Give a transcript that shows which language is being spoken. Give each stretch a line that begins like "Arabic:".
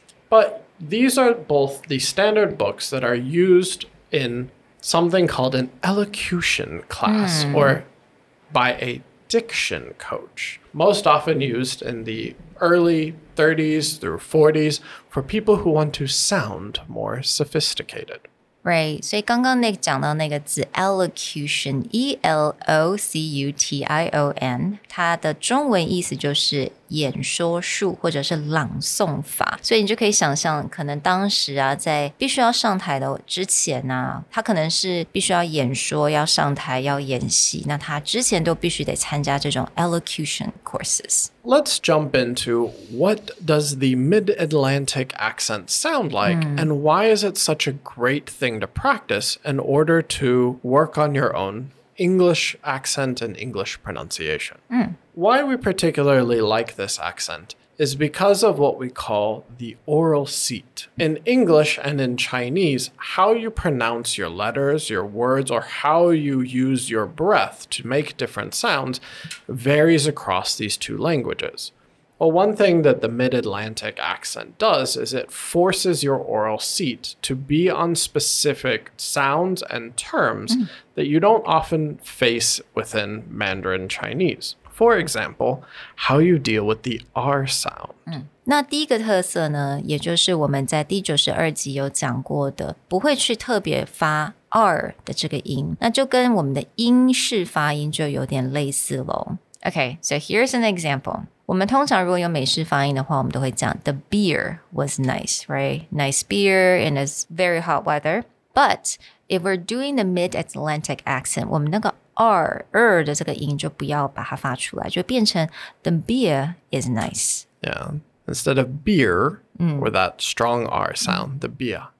English: But these are both the standard books that are used in something called an elocution class or by a diction coach, most often used in the early 30s through 40s for people who want to sound more sophisticated.
Chinese: Right， 所以刚刚Nick 讲到那个字 elocution E-L-O-C-U-T-I-O-N 它的中文意思就是演说术或者是朗诵法，所以你就可以想象可能当时啊在必须要上台的之前啊，他可能是必须要演说要上台要演习，那他之前都必须得参加这种 elocution courses.
English: Let's jump into what does the mid-Atlantic accent sound like and why is it such a great thing to practice in order to work on your own English accent and English pronunciation. Why we particularly like this accent is because of what we call the oral seat. In English and in Chinese, how you pronounce your letters, your words, or how you use your breath to make different sounds varies across these two languages. Well, one thing that the mid-Atlantic accent does is it forces your oral seat to be on specific sounds and terms that you don't often face within Mandarin Chinese. For example, how you deal with the R sound.
Chinese: 那第一个特色呢，也就是我们在第92集有讲过的，不会去特别发 R 的这个音，那就跟我们的英式发音就有点类似咯。
English: Okay, so here's an example.
Chinese: 我们通常如果有美式发音的话，我们都会讲
English: The beer was nice, right? Nice beer in this very hot weather. But if we're doing the mid-Atlantic accent,
Chinese: 我们那个 R 的这个音就不要把它发出来，就变成
English: The beer is nice. Yeah. Instead of beer, with that strong R sound, the beer.